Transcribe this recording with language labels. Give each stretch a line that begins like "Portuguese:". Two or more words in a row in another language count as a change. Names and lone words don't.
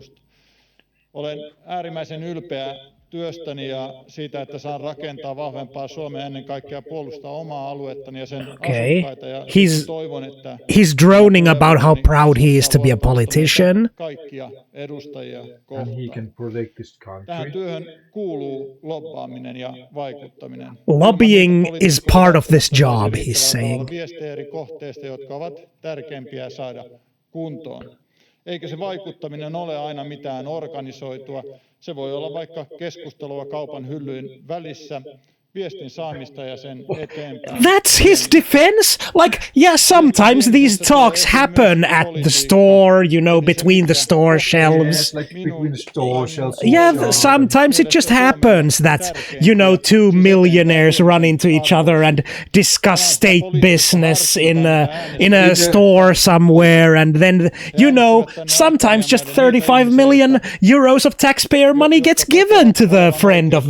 Finnish: Olen äärimmäisen ylpeä työstäni ja siitä, että saan rakentaa vahvempaa Suomea, ennen kaikkea puolustaa omaa aluettani ja sen asukkaita. Ja toivon, että
English: he's droning about how proud he is to be a politician.
Finnish: Kaikkia edustajia kohtaan.
English: And he can protect this
Finnish: Tähän
English: country.
Finnish: työhön kuuluu lobbaaminen ja vaikuttaminen.
English: Lobbying is part of this job, he's saying.
Finnish: Viestejä eri kohteista, jotka ovat tärkeimpiä saada kuntoon. Eikä se vaikuttaminen ole aina mitään organisoitua. Se voi olla vaikka keskustelua kaupan hyllyyn välissä, viestin saamista ja sen eteenpäin.
English: That's his defense? Like, yeah, sometimes these talks happen at the store, you know, between the store shelves. Yes, like between the store shelves. Yeah, sometimes it just happens that, you know, two millionaires run into each other and discuss state business in a store somewhere, and then, you know, sometimes just 35 million euros of taxpayer money gets given to the friend of the...